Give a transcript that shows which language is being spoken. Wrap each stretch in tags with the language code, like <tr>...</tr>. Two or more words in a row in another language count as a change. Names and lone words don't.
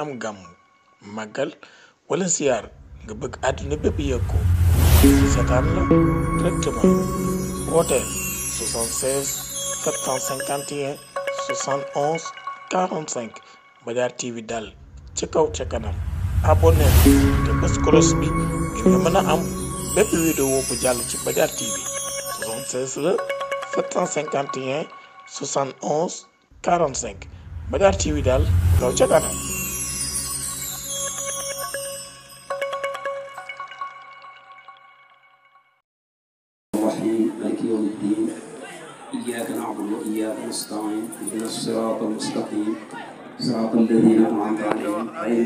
<wo>am gàmm màggal wala ziar nga bëgg àdduna bépp yëg ko seetaan la directement wooteel 76 751 71 45 Mbadiar TV daal ci kaw ca kanam abonné te bës kolos bi ngir nga mën a am bépp vidéo bu jàll ci Mbadiar TV 76 la 751 71 45 Mbadiar TV daal kaw ca kanam.</wo> <ar>مالك يوم الدين إياك نعبد وإياك نستعين اهدنا الصراط المستقيم صراط الذين أنعمت عليهم غير</ar>